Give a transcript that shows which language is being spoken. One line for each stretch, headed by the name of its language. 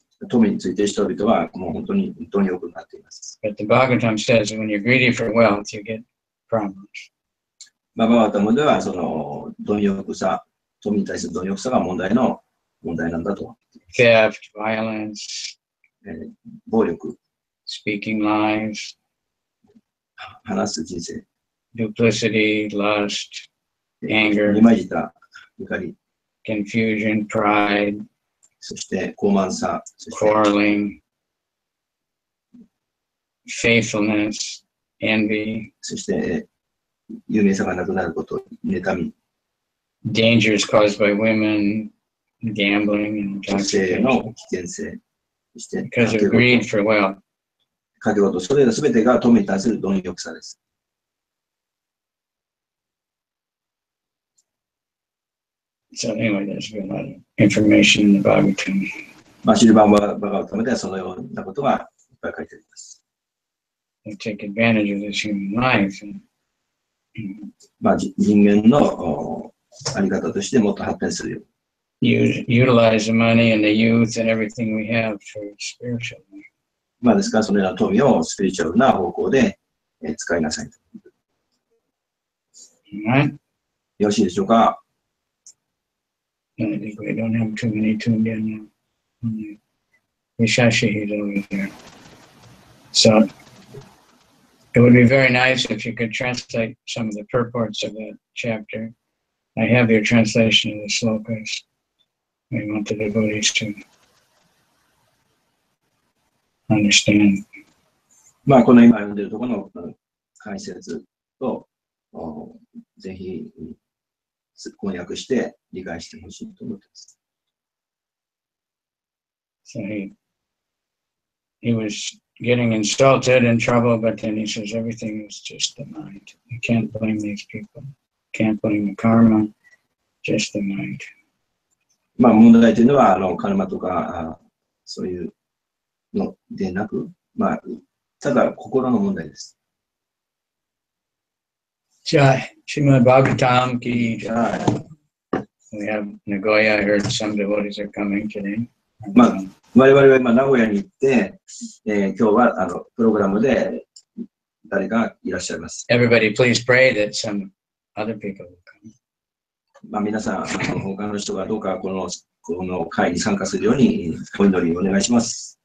Japanese: 富について人々はもう本当に良くなっています。
English: But the Bhagavatam says when you're greedy for wealth, you get problems.
Japanese: バガバタムではその貪欲さ、富に対する貪欲さが問題なんだと。
English: Theft, violence,
Japanese: 暴力、
English: speaking lies,
Japanese: 話す人生、
English: duplicity, lust, anger,
Japanese: 二枚舌、怒り、
English: confusion, pride,
Japanese: そして傲慢さ、そして
English: quarreling, faithfulness, envy,
Japanese: そして有名さがなくなること、妬み。
English: dangers caused by women, gambling, and
Japanese: 女性の
English: intoxication
Japanese: 危険性、そして
English: because of greed for wealth.
Japanese: 賭け事、それらすべてが富に対する貪欲さです。
English: So anyway, there's been a lot of information in the Bhagavatam.
Japanese: まあ、シルバーバガワタムではそのようなことがいっぱい書いてあります。
English: They take advantage of this human life. And,
Japanese: まあ、人間のあり方としてもっと発展するように。
English: utilize the money and the youth and everything we have for spiritual life.
Japanese: まあ、ですから、そのような富をスピリチュアルな方向で使いなさい。
English: Right?
Japanese: よろしいでしょうか。
English: I think we don't have too many tuned in now. Vishashi is over there. So it would be very nice if you could translate some of the purports of that chapter. I have your translation of the slokas. We want the devotees to understand.
Japanese: まあ、この今読んでいるところの解説と、ぜひ翻訳して理解してほしいと思っています。
English: So he was getting insulted and trouble, but then he says everything is just the mind. You can't blame these people. Can't blame the karma, just the mind.
Japanese: まあ、問題というのは、カルマとか、そういうのでなく、まあ、ただ心の問題です。
Hindi: Jai, Srimad Bhagavatam ki Jai.
English: We have Nagoya. I heard some devotees are coming today.
Japanese: まあ、我々は今、名古屋に行って、今日はプログラムで誰かいらっしゃいます。
English: Everybody, please pray that some other people will come.
Japanese: まあ、皆さん、他の人がどうかこの会に参加するようにお祈りお願いします。